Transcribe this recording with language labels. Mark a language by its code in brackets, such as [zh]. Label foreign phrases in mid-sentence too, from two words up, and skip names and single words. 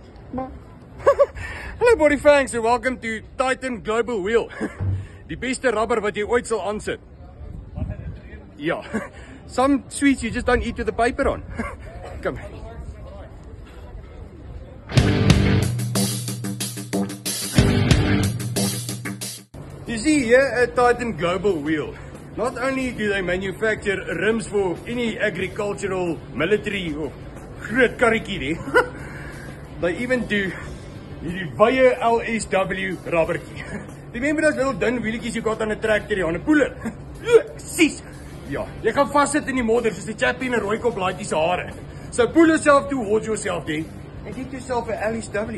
[en] Hello body fangs and welcome to Titan Global Wheel. [af] Die beste rubber wat jy ooit sal aansit. Ja. [en] Some sweets you just don't eat with the paper on. Come. You see here at Titan Global Wheel, not only do they manufacture rims for any agricultural, military or [af] groot karretjie, [en] they even do [af] die baie LSW rubbertjie. [en] Remember those little dun wheeltjies you got on a tractor on a puller? [af] Sis! Ja, jy gaan vassit in die modder soos die chappie in 'n rooi kop laaitjie se hare. [en] So pull yourself towards yourself then and get yourself a LSW.